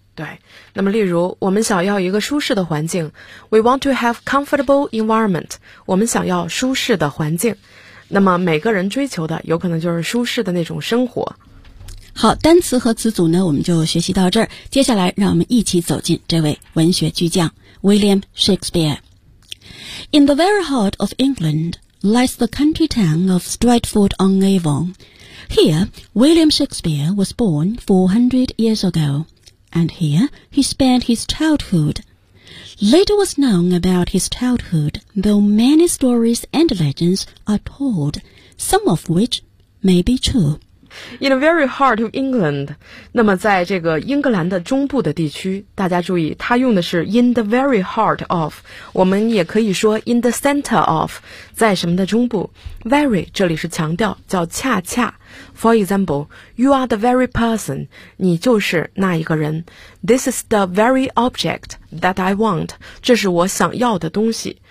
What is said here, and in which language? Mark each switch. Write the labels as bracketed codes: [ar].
[zh] 对，那么例如我们想要一个舒适的环境， [en] We want to have comfortable environment， [zh] 我们想要舒适的环境。那么每个人追求的有可能就是舒适的那种生活。好，单词和词组呢我们就学习到这儿，接下来让我们一起走进这位文学巨匠 William Shakespeare。 [en] In the very heart of England lies the country town of Stratford-on-Avon. Here William Shakespeare was born 400 years agoAnd here he spent his childhood. Little was known about his childhood, though many stories and legends are told, some of which may be true. In the very heart of England, [zh] 那么在这个英格兰的中部的地区，大家注意，它用的是 [en] in the very heart of， [zh] 我们也可以说 [en] in the center of， [zh] 在什么的中部。 Very 这里是强调，叫恰恰。 [en] For example, you are the very person， [zh] 你就是那一个人。 [en] This is the very object that I want， [zh] 这是我想要的东西。